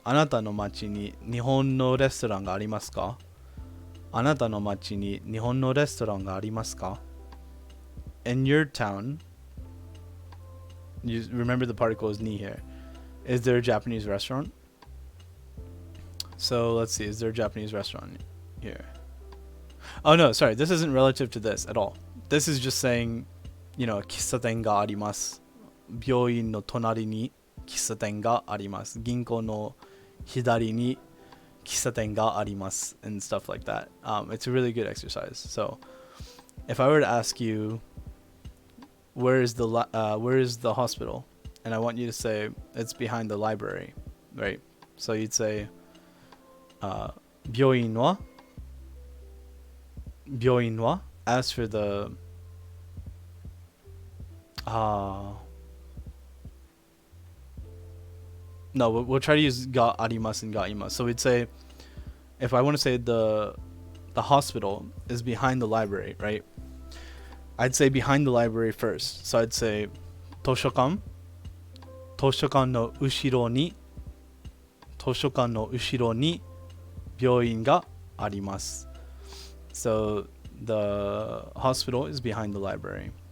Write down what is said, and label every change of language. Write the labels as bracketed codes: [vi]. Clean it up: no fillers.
[ja] あなたの町に日本のレストランがありますか？あなたの町に日本のレストランがありますか？ [en] In your town, you remember the particle is ni here. Is there a Japanese restaurant? So let's see, is there a Japanese restaurant here? Oh no, sorry, this isn't relative to this at all. This is just saying, you know, [ja] 喫茶店があります。病院の隣に喫茶店があります。銀行の左に喫茶店があります [en] and stuff like that. It's a really good exercise. So if I were to ask you, where is the hospital? And I want you to say it's behind the library, right? So you'd say 病院は as for the no, we'll try to use ga arimasu and ga imasu. So we'd say, if I want to say the hospital is behind the library, right? I'd say behind the library first. So I'd say [ja] 図書館図書館の後ろに図書館の後ろに病院があります。 [en] So the hospital is behind the library.